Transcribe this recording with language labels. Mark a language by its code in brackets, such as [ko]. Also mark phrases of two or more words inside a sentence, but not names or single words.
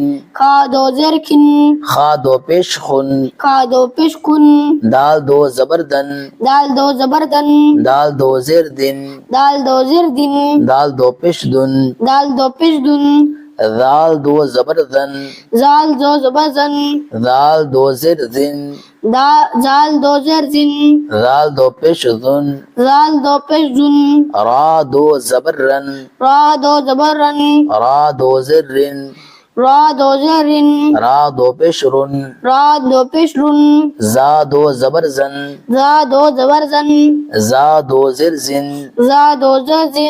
[ur] کھا دو زیر کھن, خا دو پیش خن, کھا دو پیش کھن, دال دو زبر دن, دال دو زبر دن, دال دو زیر دن, دال دو زیر دن, دال دو پیش دن, دال دو پیش دن, دال دو زبر دن, زال دو زبر زن, دال دو زیر دن, زال دو زیر زن, دال دو پیش دن, زال دو پیش دن, را دو زبر رن, را دو زبر رن, را دو زیر رن, را دو زیر رن, را دو پیش رن, را دو پیش رن, زا دو زبر زن, زا دو زبر زن, زا دو زیر زن, زا دو زیر زن,